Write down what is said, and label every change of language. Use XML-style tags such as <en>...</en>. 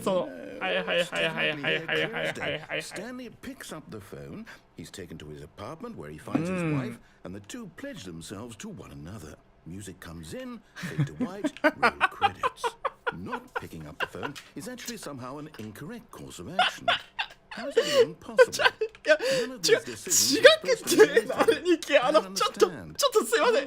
<ja>その、はいはいはいはいはいはいはい。</ja> <en>Stanley picks up the phone. He's taken to his apartment where he finds his wife, and the two pledge themselves to one another. Music comes in, fade to white, roll credits. Not picking up the phone is actually somehow an incorrect course of action. How is that even possible?</en> <ja>いや、違くて、ナレニキ、ちょっとすいません。</ja>